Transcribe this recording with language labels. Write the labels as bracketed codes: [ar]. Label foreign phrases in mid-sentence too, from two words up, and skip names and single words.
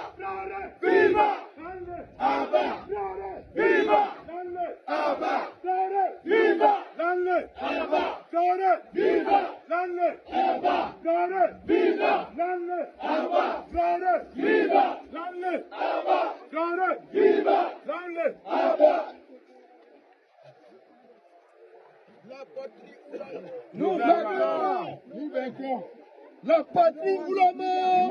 [fr] Traoré! Viva! Lanne! Abba! Traoré! Viva! Lanne! Abba! Traoré! Viva! Lanne! Abba! Traoré! Viva! Lanne! Abba! Traoré! Viva! Lanne! Abba! Traoré! Viva! Lanne! Abba! Traoré! Viva! Lanne! Abba! La patrie, nous vaincrons! Nous vaincrons! La patrie ou la mort!